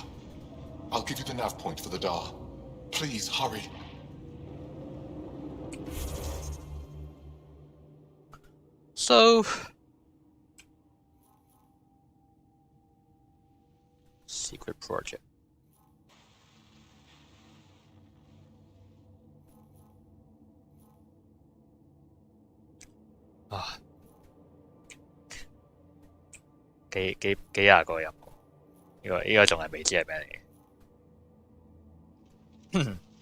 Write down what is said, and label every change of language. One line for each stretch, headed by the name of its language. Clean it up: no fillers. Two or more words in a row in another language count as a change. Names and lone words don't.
English: I'll give you the nav point for the Dar. Please, hurry. So... Secret project. Ah.
Cantonese: 幾廿個任務，呢個仲係未知係咩嚟嘅。